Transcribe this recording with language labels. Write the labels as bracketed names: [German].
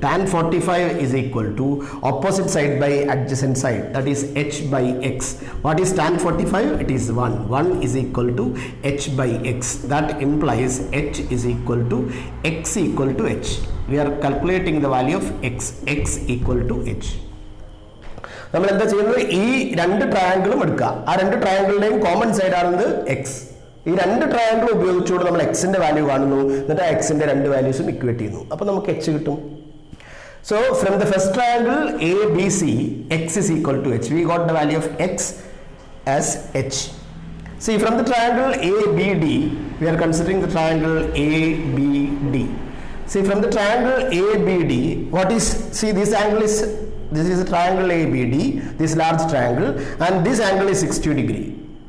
[English] Tan 45 is equal to opposite side by adjacent side, that is h by x. What is tan 45? It is 1. 1 is equal to h by x. That implies h is equal to x equal to h. We are calculating the value of x. X equal to h. [Malayalam] നമ്മൾ എന്താ ചെയ്യുന്നത്, ഈ രണ്ട് ട്രയാങ്കിളും എടുക്കുക. ആ രണ്ട് ട്രയാങ്കിളിന്റെയും common side ആണെന്ന് X. ഈ രണ്ട് ട്രയാങ്കിൾ ഉപയോഗിച്ചുകൊണ്ട് നമ്മൾ എക്സിന്റെ വാല്യൂ കാണുന്നു, എന്നിട്ട് ആ എക്സിന്റെ രണ്ട് വാല്യൂസും ഇക്വേറ്റ് ചെയ്യുന്നു. അപ്പോൾ നമുക്ക് എച്ച് കിട്ടും. [English] So from the first triangle ABC, x is equal to h. We got the value of x as h. See, from the triangle ABD, we are considering the triangle ABD. See, from the triangle ABD, what is, see, this angle is, this is a triangle ABD, this large triangle, and this angle is 60 degree.